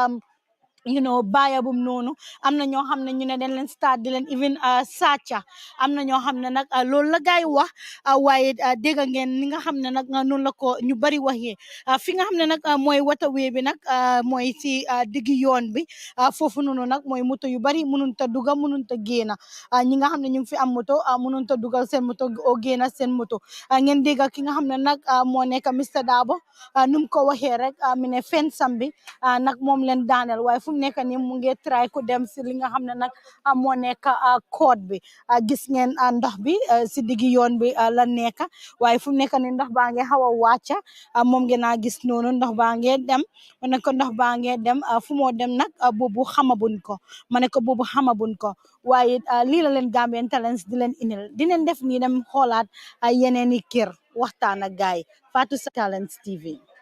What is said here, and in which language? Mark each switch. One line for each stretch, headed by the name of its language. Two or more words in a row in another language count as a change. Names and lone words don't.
Wolof: baya bum noonu am na ñoo xam ne ñu ne dañ leen start di leen even sàcca am na ñoo xam ne nag loolu la gaay wax waaye dégg ngeen ni nga xam ne nag noonu la ko ñu bari waxee fi nga xam ne nag mooy waterway bi nag mooy si diggi yoon bi foofu noonu nag mooy moto yu bari mënun ta duga mënun ta génna ñi nga xam ne ñu ngi fi am moto mënun ta dugal seen moto o génna seen moto ngeen dégg ki nga xam ne nag moo nekk Mr Dabo num ko waxee rek mi ne fensam bi nag moom leen daaneel waaye fu mu nekk nii mu ngi try ku dem si li nga xam ne nag moo nekk code bi gis ngeen ndox bi si diggi yoon bi la nekk waaye fu mu nekk nii ndox baa ngi xaw a wàcca moom ngeen a gis noonu ndox baa ngi dem ma ne ko ndox baa ngi dem fu moo dem nag boobu xamabuñ ko ma ne ko boobu xamabuñ ko waaye lii la leen Gambian Talents di leen indil dinañ def nii dem xoolaat yeneen i kër waxtaan ak gaay Fatou Talents TV